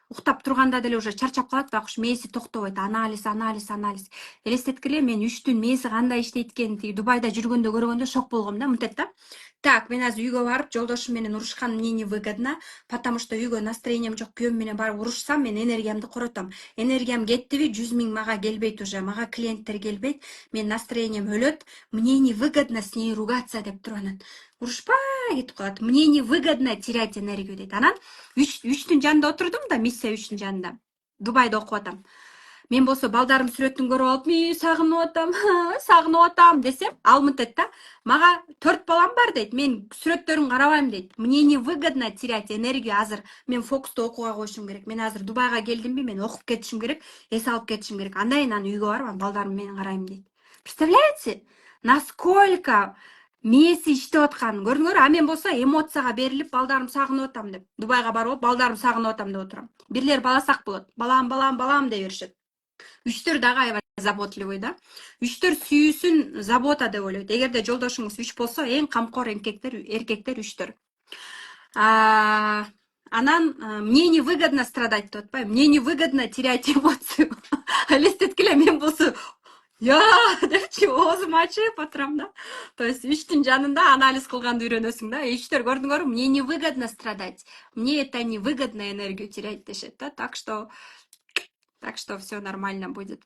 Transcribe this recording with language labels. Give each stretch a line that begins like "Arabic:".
Kyrgyz: Уктап турганда деле уже чарчап калат, бирок мээси токтобойт. Анализ. Элестеткиле, мен 3түн мээси кандай иштейт экенин тиги Дубайда жүргөндө көргөндө шок болгом да, мынтет да. Так, мен азыр үйгө барып, жолдошум менен урушкан
Russian: мне невыгодно, потому что
Kyrgyz: үйгө настроением жок, күйөөм менен барып урушсам, мен энергиямды коротом. Энергиям кеттиби, 100 000 мага келбейт уже, мага клиенттер келбейт, мен настроением өлөт,
Russian: мне невыгодно с ней ругаться
Kyrgyz: деп туруп анан урушпай кетип калат.
Russian: Мне невыгодно терять энергию
Kyrgyz: дейт. Анан 3түн жанында отурдум да, миссия 3түн жанында. Дубайда окуп атам. Мен болсо балдарым сүрөтүн көрүп алып, сагынып атам десем, ал мынтет да, мага 4 балам бар дейт, мен сүрөттөрүн карабайм дейт.
Russian: Мне невыгодно терять энергию
Kyrgyz: азыр. Мен фокусту окууга коюшум керек. Мен азыр Дубайга келдимби, мен окуп кетишим керек, эс алып кетишим керек. Андан кийин үйгө барып, балдарым менен карайм дейт.
Russian: Представляете? Насколько
Kyrgyz: мээси иштеп атканын көрдүңөр? Мен болсо эмоцияга берилип, балдарым сагынып атам деп, Дубайга барып, балдарым сагынып атам деп отурам. Бирлер баласак болот. Балам деп беришет. Үчтөр дагы аябай заботливый да. Үчтөр сүйүүсүн забота деп ойлойт. Эгерде жолдошуңуз 3 болсо, эң камкор эркектер үчтөр.
Russian: Анан мне невыгодно страдать
Kyrgyz: деп атпайбы,
Russian: мне невыгодно терять эмоцию.
Kyrgyz: Элестеткиле, мен болсо депчи оозуму ачып отурам да.
Russian: То есть
Kyrgyz: 3түн жанында анализ кылганды үйрөнөсүң да. Үчтөр көрдүңөрбү,
Russian: мне невыгодно страдать, мне это невыгодно энергию терять
Kyrgyz: дешет да.
Russian: Так что все нормально будет.